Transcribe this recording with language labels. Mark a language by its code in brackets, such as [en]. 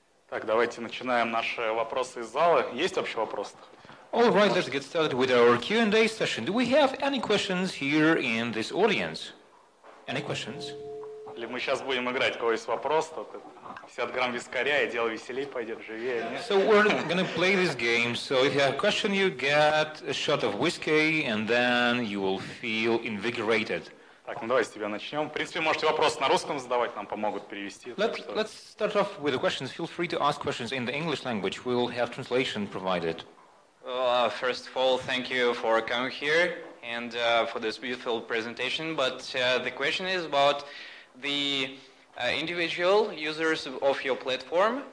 [ru] Так, давайте начинаем наши вопросы из зала. Есть вообще вопросы? [en] All right, let's get started with our Q&A session. Do we have any questions here in this audience? Any questions? [ru] Или мы сейчас будем играть, у кого есть вопрос, то 50 грамм вискаря, и дело веселей пойдет, живее, нет? [en] So we're going to play this game. So if you have a question, you get a shot of whiskey, and then you will feel invigorated. [ru] Так, ну давайте с тебя начнем. В принципе, можете вопрос на русском задавать, нам помогут перевести. [en] Let's start off with the questions. Feel free to ask questions in the English language. We'll have translation provided. First of all, thank you for coming here and for this beautiful presentation. But the question is about the individual users of your platform.